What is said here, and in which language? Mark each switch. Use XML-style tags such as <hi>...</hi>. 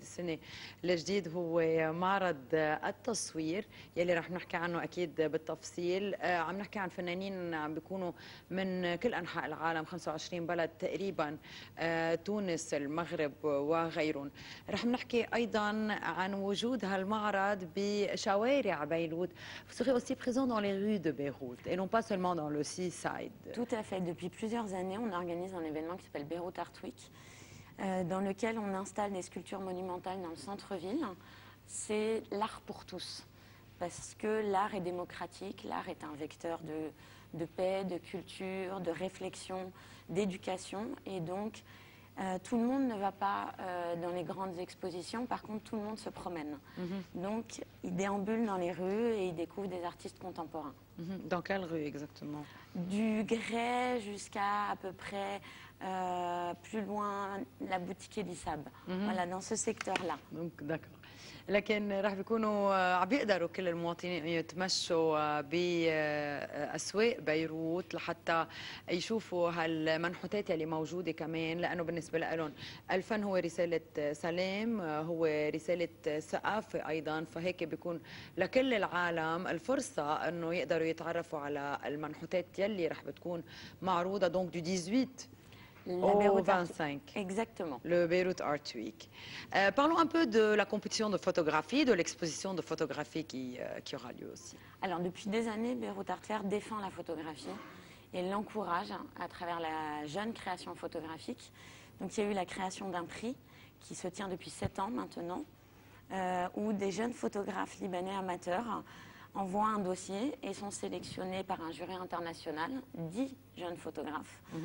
<ar>السنة الجديد هو معرض التصوير يلي رح نحكي عنه أكيد بالتفصيل. عم نحكي عن فنانين عم بيكونوا من كل أنحاء العالم، 25 بلد تقريبا، تونس، المغرب وغيرهم. رح نحكي أيضا عن وجود هالمعرض شوارع بيروت.</ar> <fr>Vous serez aussi présent dans les rues de Beyrouth et non pas seulement dans le seaside. Tout à fait. Depuis plusieurs années, on organise un événement qui s'appelle Beyrouth Art Week, dans lequel on installe des sculptures monumentales dans le centre-ville. C'est l'art pour tous, parce que l'art est démocratique, l'art est un vecteur de paix, de culture, de réflexion, d'éducation, et donc tout le monde ne va pas dans les grandes expositions, par contre tout le monde se promène. Donc il déambule dans les rues et il découvre des artistes contemporains. Dans quelle rue exactement? Du Grès jusqu'à peu près plus loin, la boutique Elisab. Voilà, dans ce secteur-là. Donc d'accord.</fr> <ar>لكن راح بيكونوا عم بيقدروا كل المواطنين يتمشوا بأسواق بيروت لحتى يشوفوا هالمنحوتات اللي موجودة كمان، لأنه بالنسبة لهم الفن هو رسالة سلام، هو رسالة ثقافة أيضا، فهيك بيكون لكل العالم الفرصة أنه يقدروا يتعرفوا على المنحوتات يلي رح بتكون معروضة</ar> <fr>donc du 18 au 25. Exactement. Le Beirut Art Week. Parlons un peu de la compétition de photographie, de l'exposition de photographie qui aura lieu aussi. Alors, depuis des années, Beirut Art Fair défend la photographie et l'encourage à travers la jeune création photographique. Donc, il y a eu la création d'un prix qui se tient depuis 7 ans maintenant, où des jeunes photographes libanais amateurs envoient un dossier et sont sélectionnés par un jury international, 10 jeunes photographes.</fr>